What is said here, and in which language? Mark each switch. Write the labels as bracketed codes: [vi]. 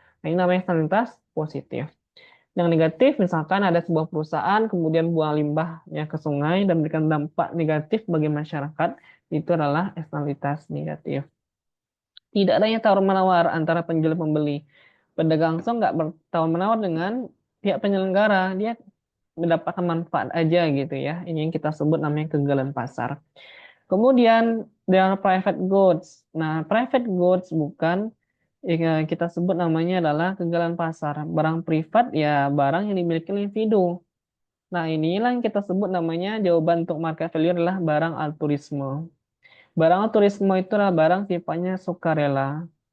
[id] Nah, ini namanya eksternalitas positif. Yang negatif, misalkan ada sebuah perusahaan kemudian buang limbahnya ke sungai dan memberikan dampak negatif bagi masyarakat, itu adalah eksternalitas negatif. Tidak adanya tawar-menawar antara penjual dan pembeli. Pedagang langsung nggak bertawar-menawar dengan pihak penyelenggara, dia mendapatkan manfaat aja gitu ya. Ini yang kita sebut namanya kegagalan pasar. [en] Kemudian there are private goods. [id] Nah, private goods bukan kita sebut namanya adalah kegagalan pasar. Barang privat ya barang yang dimiliki oleh individu. Nah, inilah yang kita sebut namanya jawaban untuk market failure adalah barang altruisme. Barang altruisme itu adalah barang sifatnya sukarela.